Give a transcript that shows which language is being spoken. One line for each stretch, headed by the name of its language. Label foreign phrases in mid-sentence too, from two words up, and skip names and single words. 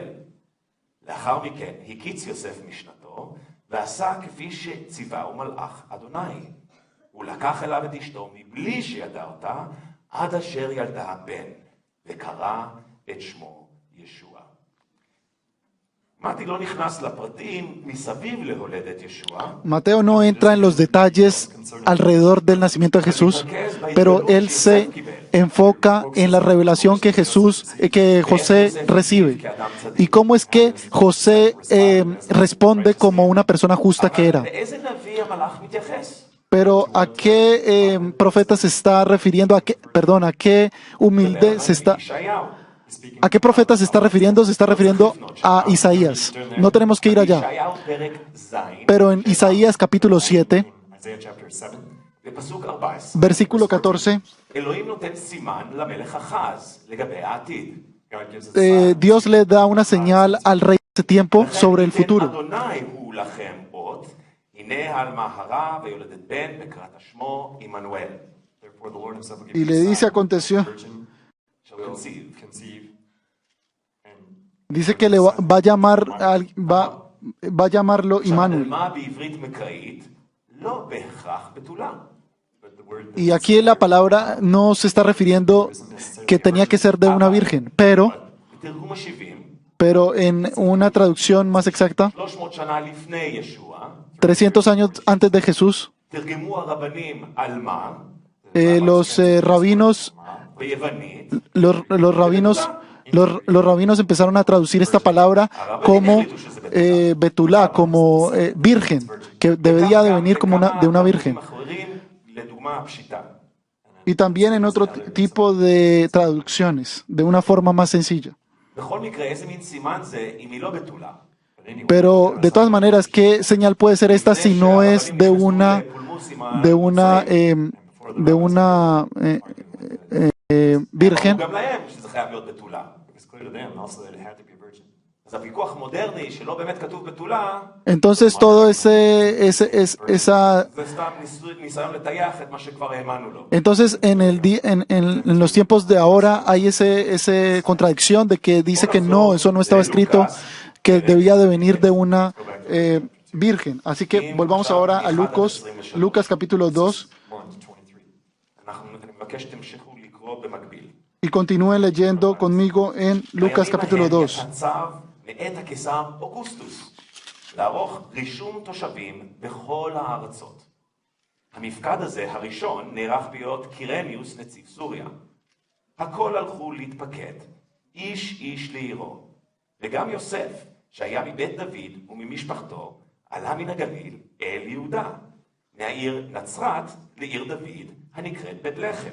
Hebrew: לאחר מכן הקיץ יוסף משנתו, ועשה כפי שציווהו מלאך אדוני. הוא לקח אליו את אשתו מבלי שידע אותה, עד אשר ילדה בן, וקרא את שמו ישוע. Mati לא נכנס לפרטים מסביב להולדת ישוע.
Spanish: Mateo no entra en los detalles alrededor del nacimiento de Jesús, pero él se enfoca en la revelación que que José recibe y cómo es que José responde como una persona justa que era.
Hebrew: לאיזה נביא המלאך מתייחס?
Spanish: Pero ¿a qué profeta se está refiriendo? ¿A qué humilde se está? ¿A qué profeta se está refiriendo? Se está refiriendo a Isaías. No tenemos que ir allá.
Hebrew: ישעיהו פרק ז',
Spanish: Pero en Isaías capítulo 7,
English: Isaiah chapter 7,
Hebrew: בפסוק 14,
Spanish: versículo 14,
Hebrew: אלוהים נותן סימן למלך אחז לגבי העתיד.
English: God gives us a sign.
Spanish: Dios le da una señal al rey de ese tiempo sobre el
Hebrew: לכן
Spanish: futuro.
Hebrew: אדוני הוא לכם אות, הנה העלמה הרע ויולדת בן, וקראת שמו עמנואל.
English: Therefore, the Lord himself will give
Spanish: Y
English: you
Spanish: le
English: a
Spanish: dice,
English: sign.
Spanish: aconteció,
English: The virgin shall conceive. conceive and
Spanish: dice que le va a llamar, va a llamarlo Immanuel.
Hebrew: העלמה בעברית מקראית לא בהכרח בתולה.
English: but the word
Spanish: Y aquí la palabra no se está refiriendo que tenía que ser de una virgen,
Hebrew: בתרגום ה-70,
Spanish: pero en una traducción más exacta,
Hebrew: 300 שנה לפני ישוע,
Spanish: 300 años antes de Jesús,
Hebrew: תרגמו הרבנים עלמה
Spanish: los rabinos,
Hebrew: ביוונית,
Spanish: los rabinos empezaron a traducir esta palabra como betulá, como virgen, que debería de venir como de una virgen.
Hebrew: אחרים, לדוגמה פשיטה.
Spanish: Y también en otro tipo de traducciones, de una forma más sencilla.
Hebrew: בכל מקרה, איזה מין סימן זה אם היא לא בתולה?
Spanish: Pero de todas maneras, ¿qué señal puede ser esta si no es de una virgen?
Hebrew: גם להם שזה חייב להיות בתולה.
English: it's clear to them also that it had to be a virgin.
Hebrew: אז הוויכוח מודרני שלא באמת כתוב בתולה,
Spanish: Entonces todo esa
Hebrew: זה סתם ניסיון לטייח את מה שכבר האמנו לו.
Spanish: entonces en los tiempos de ahora hay esa contradicción de que dice que no, eso no estaba escrito, que debía de venir de una virgen. Así que volvamos ahora a Lucas capítulo 2
Hebrew: אני מבקש שתמשיכו לקרוא במקביל.
Spanish: y continúen leyendo conmigo en Lucas capítulo 2.
Hebrew: הצו מאת הקיסר אוגוסטוס לערוך רישום תושבים בכל הארצות. המפקד הזה הראשון נערך להיות קירניוס נציב סוריה. הכל הלכו להתפקד, איש איש לעירו. וגם יוסף, שהיה מבית דוד וממשפחתו, עלה מן הגליל אל יהודה, מהעיר נצרת לעיר דוד הנקראת בית לחם.